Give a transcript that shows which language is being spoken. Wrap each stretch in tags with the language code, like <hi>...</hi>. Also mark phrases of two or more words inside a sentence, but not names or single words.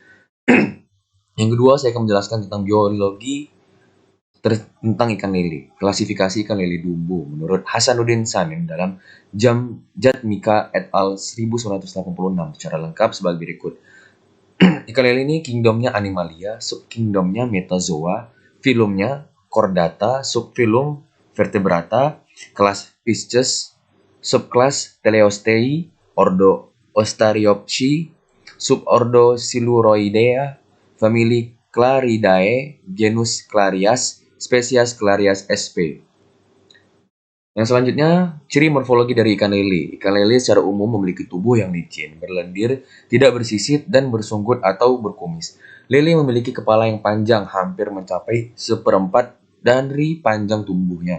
<id>Yang kedua, saya akan menjelaskan tentang biologi tentang ikan lele. Klasifikasi ikan lele dumbo menurut Hasanuddin Sanim dalam Jatmika et al. 1986 secara lengkap sebagai berikut. Ikan lele ini kingdomnya Animalia, subkingdomnya Metazoa, filumnya Chordata, subfilum Vertebrata, kelas Fishes, subkelas Teleostei, ordo Ostariopsi, subordo Siluroidea, famili Claridae, genus Clarias, spesies Clarias sp. Yang selanjutnya, ciri morfologi dari ikan lele. Ikan lele secara umum memiliki tubuh yang licin, berlendir, tidak bersisit, dan bersunggut atau berkumis. Lele memiliki kepala yang panjang, hampir mencapai seperempat dari panjang tubuhnya.</id>